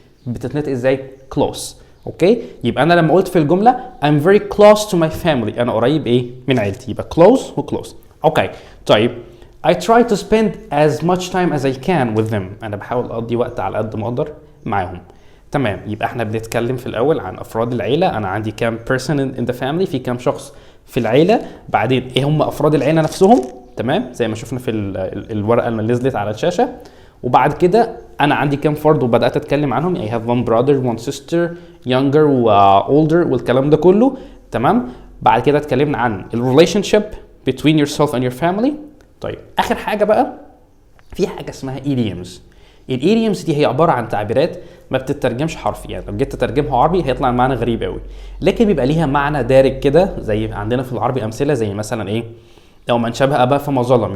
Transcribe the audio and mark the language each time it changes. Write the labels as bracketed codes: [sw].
[ar] بتتنطق إزاي close. اوكي يبقى انا لما قلت في الجمله [en] I'm very close to my family [ar] انا قريب ايه من عيلتي يبقى close و close. اوكي طيب [en] I try to spend as much time as I can with them. [ar] انا بحاول اقضي وقت على قد ما اقدر معاهم. تمام يبقى احنا بنتكلم في الاول عن افراد العيله. انا عندي كام [en] person in the family [ar] في كام شخص في العيله. بعدين ايه هم افراد العيله نفسهم تمام زي ما شفنا في الورقه اللي نزلت على الشاشه. وبعد كده انا عندي كام فرد وبدات اتكلم عنهم. [en] I have 1 brother 1 sister younger و older [ar] والكلام ده كله تمام. بعد كده اتكلمنا عن [en] relationship between yourself and your family. [ar] طيب اخر حاجه بقى في حاجه اسمها [en] idioms. [ar] idioms دي هي عباره عن تعبيرات ما بتترجمش حرفي. يعني لو جيت تترجمها عربي هيطلع المعنى غريب قوي لكن بيبقى ليها معنى دارج كده. زي عندنا في العربي امثله زي مثلا ايه لو من شبه اباه فما ظلم.